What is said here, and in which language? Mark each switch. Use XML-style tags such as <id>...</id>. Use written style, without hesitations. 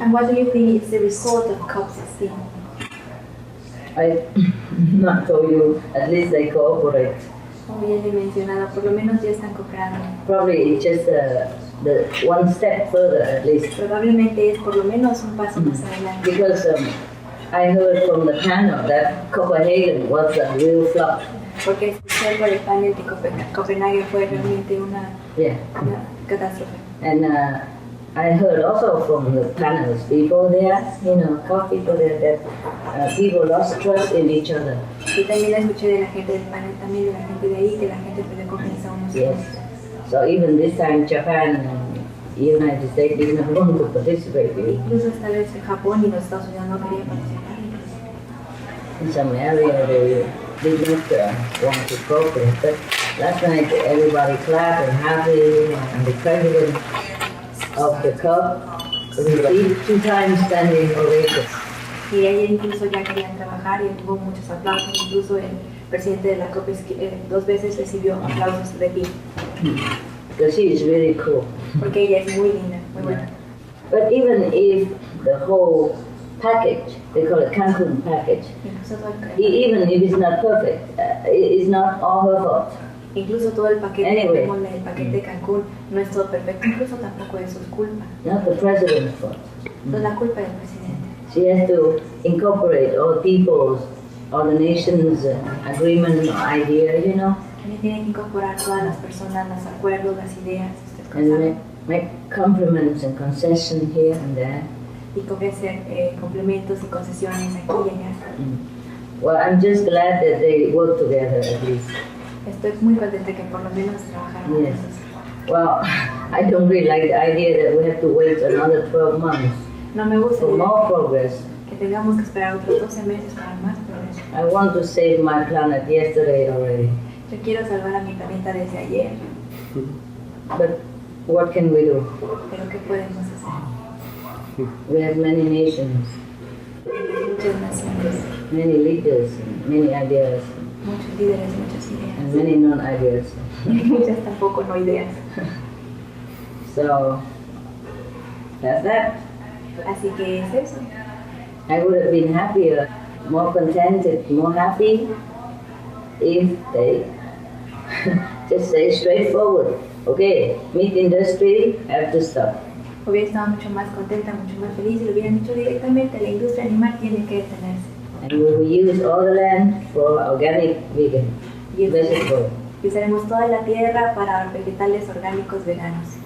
<en>And what do you think is the result of COP16? I not told you, at least they cooperate.</en> <es>Como ya le he mencionado, por lo menos ya están cooperando.</es> <en>Probably it's just the one step further at least.</en> <es>Probablemente es por lo menos un paso más adelante.</es> <en>Because I heard from the panel that Copenhagen was a real flop.</en> <es>Porque escuché por el panel de Copenhague fue realmente una catástrofe.</es> <en>And I heard also from the panels people there, COP people there, that people lost trust in each other.</en> <es>Y también escuché de la gente del panel, también de la gente de ahí, que la gente perdió confianza unos en otros.</es> <en>So even this time Japan and United States didn't want to participate.</en> <es>Incluso esta vez Japón y los Estados Unidos no querían participar.</es> <en>In some area they did not want to cooperate, but last night everybody clapped and happy, and the president of the COP received 2 times standing ovation.</en> <es>Y ayer incluso ya querían trabajar y hubo muchos aplausos, incluso el presidente de la COP 2 veces recibió aplausos de pie.</es> <en>Because she is really cool.</en> <es>Porque ella es muy linda, muy buena.</es> <en>But even if the whole package, they call it Cancun package, even if it's not perfect, it's not all her fault.</en> <es>Incluso todo el paquete,</es> <en>Anyway.</en> <es>el paquete de Cancún no es todo perfecto, incluso tampoco es su culpa.</es> <en>Not the president's fault.</en> <es>No es la culpa del presidente.</es> <en>She has to incorporate all people's, all the nations' agreement or idea,</en> <es>También tiene que incorporar todas las personas, los acuerdos, las ideas,</es> <en>and make compliments and concessions here and there.</en> <es>y ofrecer complementos y concesiones aquí y allá.</es> <en>Well, I'm just glad that they work together at least.</en> <es>Estoy muy contenta que por lo menos trabajaron</es> <en>Yes.</en> <es>juntos.</es> <en>Well, I don't really like the idea that we have to wait another 12 months</en> <es>No me gusta</es> <en>for more progress.</en> <es>que tengamos que esperar otros 12 meses para más progreso.</es> <en>I want to save my planet yesterday already.</en> <es>Yo quiero salvar a mi planeta desde ayer,</es> <en>But what can we do?</en> <es>pero ¿qué podemos hacer?</es> <en>We have many nations,</en> <es>Muchas naciones,</es> <en>many leaders, many ideas,</en> <es>muchos líderes, muchas</es> <en>and many non-ideas.</en> <es>Y muchas tampoco no ideas.</es> <en>So, that's that.</en> <es>Así que es eso.</es> <en>I would have been happier, more contented, more happy if they just say straightforward, okay, meat industry have to stop.</en> <es>Hubiera estado mucho más contenta, mucho más feliz si lo hubieran dicho directamente. La industria animal tiene que detenerse.</es> <en>And we will use all the land for organic vegan vegetables.</en> <es>Y usaremos toda la tierra para vegetales orgánicos veganos.</es>